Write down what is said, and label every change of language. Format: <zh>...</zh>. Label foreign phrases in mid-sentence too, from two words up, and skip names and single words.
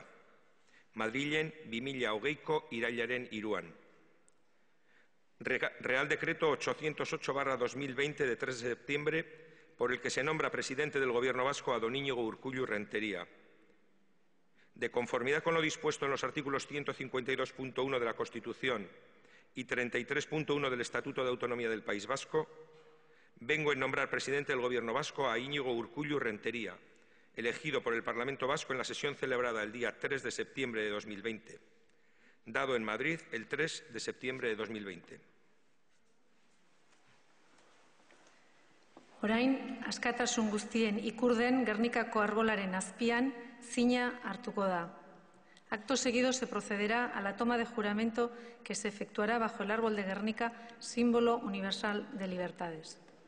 <eu>Madrilen 2020ko irailaren 3an.</eu> <es>Real Decreto 808/2020 de 3 de septiembre por el que se nombra presidente del Gobierno Vasco a don Iñigo Urkullu Renteria. De conformidad con lo dispuesto en los artículos 152.1 de la Constitución y 33.1 del Estatuto de Autonomía del País Vasco, vengo en nombrar presidente del Gobierno Vasco a Iñigo Urkullu Renteria, elegido por el Parlamento Vasco en la sesión celebrada el día 3 de septiembre de 2020, dado en Madrid el 3 de septiembre de 2020.</es> <eu>Orain, askatasun guztien ikurden Gernikako arbolaren azpian zina hartuko da.</eu> <es>Acto seguido se procederá a la toma de juramento que se efectuará bajo el árbol de Gernika, símbolo universal de libertades.</es>